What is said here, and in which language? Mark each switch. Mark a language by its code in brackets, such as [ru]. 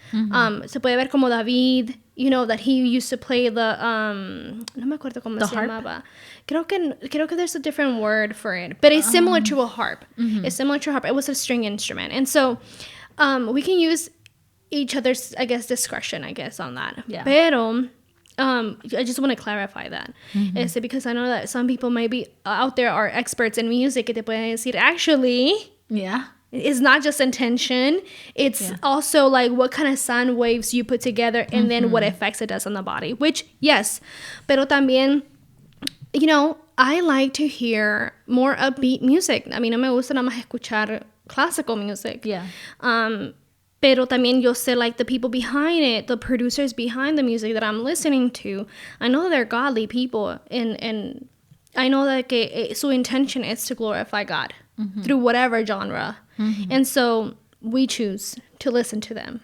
[es] Se puede ver como David, [en] you know, that he used to play the, [es] no me acuerdo cómo se llamaba. Creo que [en] there's a different word for it, but it's similar to a harp. It's similar to a harp. It was a string instrument. And so, we can use each other's, I guess, discretion, I guess, on that. [es] Pero [en] I just want to clarify that. Because I know that some people maybe out there are experts in music [es] que te pueden decir, [en] actually, it's not just intention. It's also like what kind of sound waves you put together and then what effects it does on the body. Which, yes, [es] pero también, [en] you know, I like to hear more upbeat music. [es] A mí no me gusta nada más escuchar [en] classical music. Yeah. [es] Pero también yo sé, [en] like, the people behind it, the producers behind the music that I'm listening to, I know they're godly people, and I know that su intention is to glorify God through whatever genre. And so we choose to listen to them.